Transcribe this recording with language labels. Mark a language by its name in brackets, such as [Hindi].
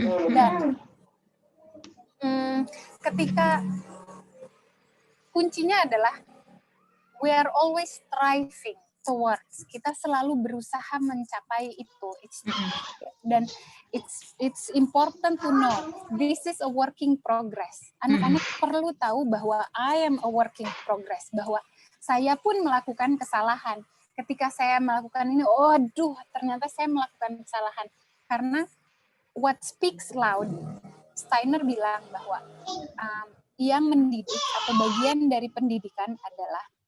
[Indonesian] Dan ketika kuncinya adalah [English] we are always striving towards, [Indonesian] kita selalu berusaha mencapai itu. Dan [English] it's important to know this is a working progress. [Indonesian] Anak-anak perlu tahu bahwa [English] I am a working progress, [Indonesian] bahwa saya pun melakukan kesalahan. Ketika saya melakukan ini, ternyata saya melakukan kesalahan. Karena [English] what speaks loud, [Indonesian] Steiner bilang bahwa yang mendidik atau bagian dari pendidikan adalah,